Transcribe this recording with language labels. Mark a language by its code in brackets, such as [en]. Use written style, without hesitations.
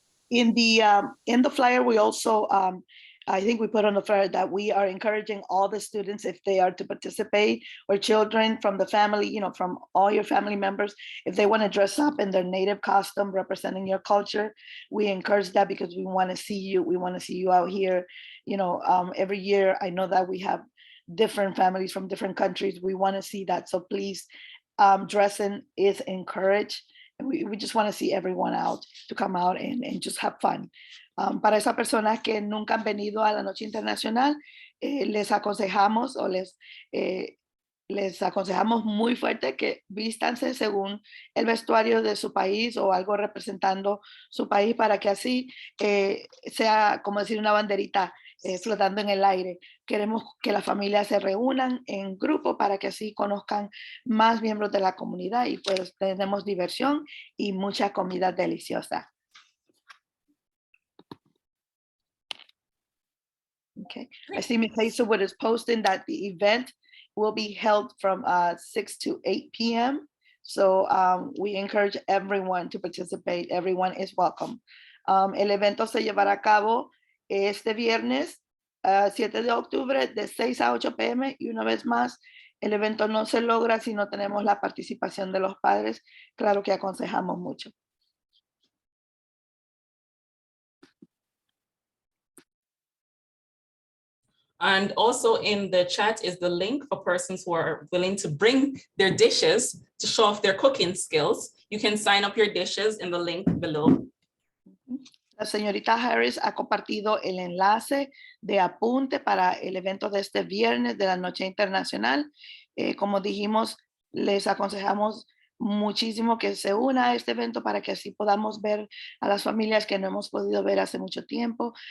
[en] In the flyer, we also, I think we put on the flyer that we are encouraging all the students, if they are to participate, or children from the family, from all your family members, if they want to dress up in their native costume representing your culture, we encourage that because we want to see you. We want to see you out here. Every year, I know that we have different families from different countries. We want to see that. So please, dressing is encouraged. We just want to see everyone out, to come out and just have fun. [es] Para esas personas que nunca han venido a la Noche Internacional, les aconsejamos les aconsejamos muy fuerte que vístanse según el vestuario de su país o algo representando su país para que así sea como decir una banderita flotando en el aire. Queremos que las familias se reúnan en grupo para que así conozcan más miembros de la comunidad y pues tenemos diversión y mucha comida deliciosa. [en] Okay, I see Ms. Hazelwood is posting that the event will be held from 6 to 8 p.m. So we encourage everyone to participate. Everyone is welcome. [es] El evento se llevará a cabo este viernes 7 de octubre de 6 a 8 p.m. Y una vez más, el evento no se logra si no tenemos la participación de los padres. Claro que aconsejamos mucho. [en] And also in the chat is the link for persons who are willing to bring their dishes to show off their cooking skills. You can sign up your dishes in the link below. [es] La señorita Harris ha compartido el enlace de apunte para el evento de este viernes de la Noche Internacional. Como dijimos, les aconsejamos muchísimo que se una a este evento para que así podamos ver a las familias que no hemos podido ver hace mucho tiempo.